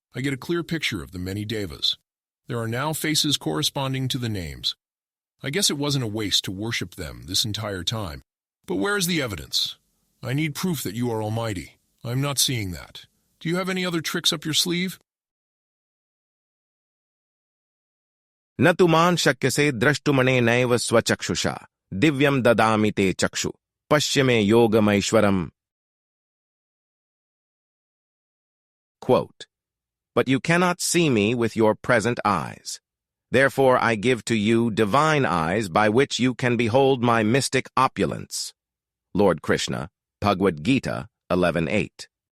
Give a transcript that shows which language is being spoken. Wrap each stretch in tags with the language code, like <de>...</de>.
<en>I get a clear picture of the many devas. There are now faces corresponding to the names. I guess it wasn't a waste to worship them this entire time. But where is the evidence? I need proof that you are almighty. I'm not seeing that. Do you have any other tricks up your sleeve?</en> <sa>न तुमान शक्यसे द्रष्टुमने नैव स्वचक्षुषा दिव्यम ददामि ते चक्षु पश्य मे योगमैश्वरम्.</sa> <en>Quote, But you cannot see me with your present eyes. Therefore I give to you divine eyes by which you can behold my mystic opulence. Lord Krishna, Bhagavad-gita 11:8.</en>